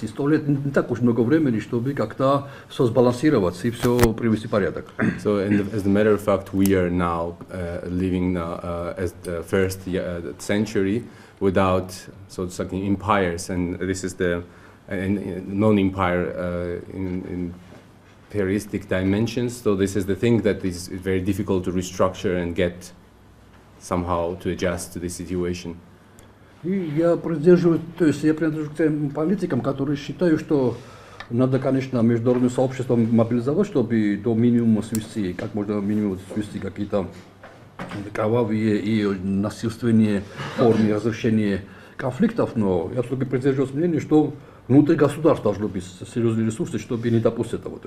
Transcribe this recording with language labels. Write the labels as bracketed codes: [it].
[ru] И 100 лет не так уж много времени, чтобы как-то все сбалансироваться и все привести в порядок. [en] So, as a matter of fact, we are now living as the first century without, so to speak, empires, and this is the non-empire in imperialistic dimensions. So this is the thing that is very difficult to restructure and get somehow to adjust to the situation. [ru] И я принадлежу к тем политикам, которые считают, что надо, конечно, международное сообщество мобилизовать, чтобы до минимума свести, как можно минимум свести какие-то кровавые и насильственные формы разрешения конфликтов, но я все-таки придерживаюсь мнения, что внутри государства должны быть серьезные ресурсы, чтобы не допустить этого.